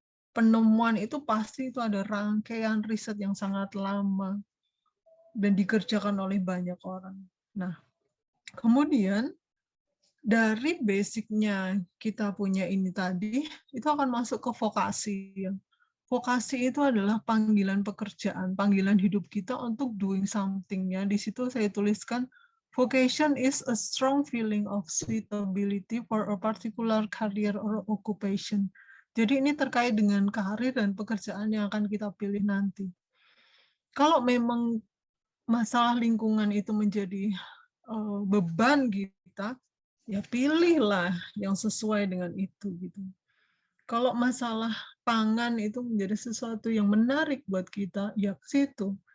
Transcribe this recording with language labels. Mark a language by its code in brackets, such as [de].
[id] Penemuan itu pasti itu ada rangkaian riset yang sangat lama dan dikerjakan oleh banyak orang. Nah, kemudian dari basicnya kita punya ini tadi, itu akan masuk ke vokasi. Vokasi itu adalah panggilan pekerjaan, panggilan hidup kita untuk [en] doing something. [id] Ya, di situ saya tuliskan, [en] vocation is a strong feeling of suitability for a particular career or occupation. [id] Jadi ini terkait dengan karir dan pekerjaan yang akan kita pilih nanti. Kalau memang masalah lingkungan itu menjadi beban kita, ya pilihlah yang sesuai dengan itu gitu. Kalau masalah pangan itu menjadi sesuatu yang menarik buat kita, ya ke situ.